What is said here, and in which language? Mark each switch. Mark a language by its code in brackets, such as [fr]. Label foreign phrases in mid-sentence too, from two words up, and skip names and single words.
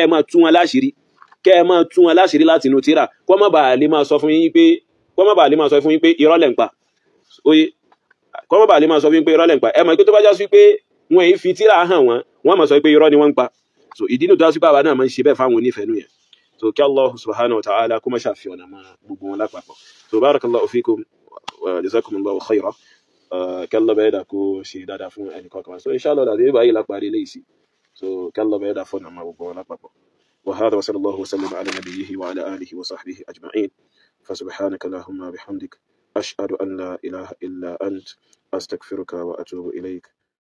[yo] máa tú wọn láṣìírí láti inú tíra kó má bàa lè máa sọ fún yín pé irọ́ lẹ̀ ń pa oye kó má bàa lè máa sọ fún yín pé irọ́ lẹ̀ ń pa ẹ mọ̀ pé tó bá já sí pé wọn èyí fi tíra hàn wọ́n máa sọ pé irọ́ ni wọ́n ń pa so ìdí nù tó já sí pé àwa náà máa ń ṣe bẹ́ẹ̀ fáwọn onífẹ̀ẹ́nú yẹn so kí Allah [ar] سبحانه وتعالى [yo] kó má ṣàfihàn àmọ́ gbogbo wọn lápapọ̀ so [ar] بارك الله فيكم وجزاكم الله خيرا [yo] kalla bẹ́ẹ̀ dà kó ṣe dáadáa fún ẹnì kọ̀ọ̀kan so inshallah dàdé báyìí lápárí lè sí so kalla bẹ́ẹ̀ dà fún àmọ́ gbogbo wọn lápapọ̀ [ar] وهذا وصلى الله وسلم على نبيه وعلى آله وصحبه أجمعين فسبحانك اللهم بحمدك أشهد أن لا إله إلا أنت أستغفرك وأتوب إليك